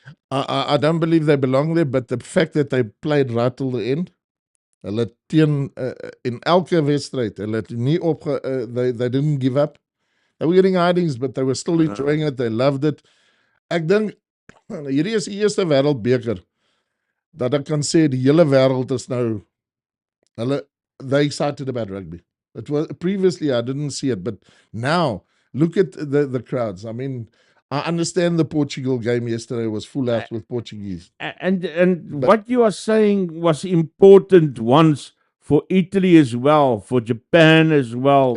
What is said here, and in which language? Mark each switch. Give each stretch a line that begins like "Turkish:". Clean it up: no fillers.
English: I don't believe they belong there, but the fact that they played right till the end,
Afrikaans: hulle teen in elke wedstryd, hulle het nie
English: they didn't give up. They were getting hidings, but they were still enjoying it. They loved it.
Afrikaans: Ek dink hierdie is die eerste wêreldbeker dat ek kan sê die hele wêreld is nou
English: they excited about rugby. It was previously I didn't see it, but now look at the crowds. I mean, I understand the Portugal game yesterday was full out with Portuguese. And what you are saying was important once for Italy as well, for Japan as well.